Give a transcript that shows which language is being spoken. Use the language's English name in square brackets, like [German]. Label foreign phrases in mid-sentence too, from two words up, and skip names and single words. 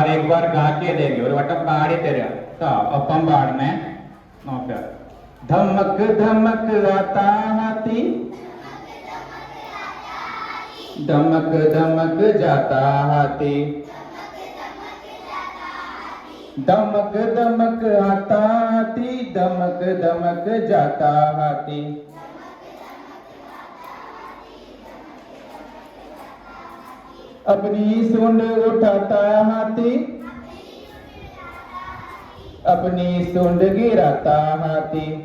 [Hindi] बार गा के देंगे [Malayalam] ഒരു വട്ടം പാടി തരിക കേട്ടോ ഒപ്പം പാടണേ നോക്കുക [Hindi] धमक धमक आता हाथी धमक धमक जाता हाथी धमक धमक आता हाथी धमक धमक जाता हाथी अपनी सूंड उठाता हाथी अपनी सूंड गिराता हाथी